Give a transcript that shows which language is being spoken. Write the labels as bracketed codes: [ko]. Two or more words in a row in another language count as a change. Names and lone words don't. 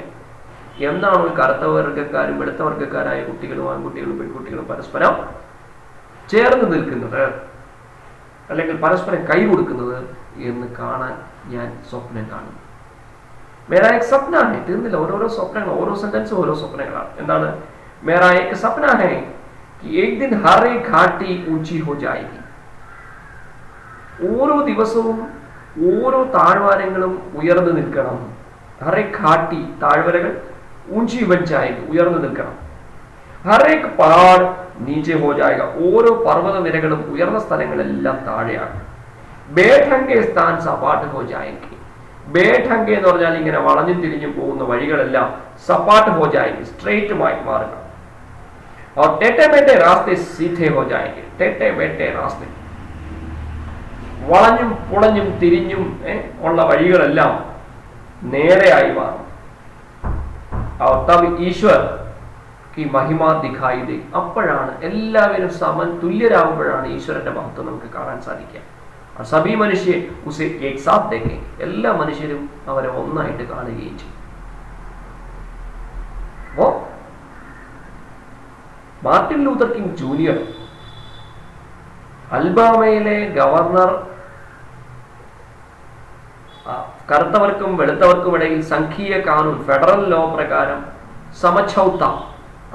[ml] എന്നാണ് ഒരു കറുത്ത വർഗ്ഗക്കാരും വെളുത്ത വർഗ്ഗക്കാരായ കുട്ടികളും ആൺകുട്ടികളും പെൺകുട്ടികളും പരസ്പരം ചേർന്ന് നിൽക്കുന്നത്, അല്ലെങ്കിൽ പരസ്പരം കൈ കൊടുക്കുന്നത് എന്ന് കാണാൻ ഞാൻ സ്വപ്നം കാണുന്നു. [hi] मेरा एक सपना है, [ml] തീർന്നില്ല, ഓരോരോ സ്വപ്നങ്ങൾ, ഓരോ സെന്റൻസും ഓരോ സ്വപ്നങ്ങളാണ്. [hi] എന്താണ്? मेरा एक सपना है कि एक दिन हर एक घाटी ऊंची हो जाएगी, [ml] ഓരോ ദിവസവും ഓരോ താഴ്വാരങ്ങളും ഉയർന്നു നിൽക്കണം. [hi] हर एक घाटी, താഴ്വരകൾ, ऊंची बन जाएगी, [ml] ഉയർന്നു നിൽക്കണം. [hi] हर एक पहाड़ नीचे हो जाएगा, [ml] ഓരോ പർവ്വത നിരകളും ഉയർന്ന സ്ഥലങ്ങളെല്ലാം താഴെയാകും. [hi] बेढंगे स्थान सपाट हो जाएगी, [ml] ബേഠങ്കെ എന്ന് പറഞ്ഞാൽ ഇങ്ങനെ വളഞ്ഞും തിരിഞ്ഞും പോകുന്ന വഴികളെല്ലാം [hi] सपाट हो जाएगी, [ml] സ്ട്രെയിറ്റുമായി മാറുക. [hi] और टेटे मेटे रास्ते सीधे हो जाएंगे, टेटे मेटे रास्ते, [ml] വളഞ്ഞും പുളഞ്ഞും തിരിഞ്ഞും ഉള്ള വഴികളെല്ലാം നേരെയായി മാറും. [hi] और तब ईश्वर की महिमा दिखाई दे, [ml] അപ്പോഴാണ് എല്ലാവരും സമൻ തുല്യരാകുമ്പോഴാണ് ഈശ്വരന്റെ മഹത്വം നമുക്ക് കാണാൻ സാധിക്കുക. [hi] और सभी मनुष्य उसे एक साथ देखेंगे, [ml] എല്ലാ മനുഷ്യരും അവരെ ഒന്നായിട്ട് കാണുകയും ചെയ്യും. അപ്പോൾ മാർട്ടിൻ ലൂതർ കിങ് ജൂനിയർ അൽബാമയിലെ ഗവർണർ കറുത്തവർക്കും വെളുത്തവർക്കും ഇടയിൽ [hi] संघीय कानून, [en] federal law [ml] പ്രകാരം സമചൗത്ത, ഒരു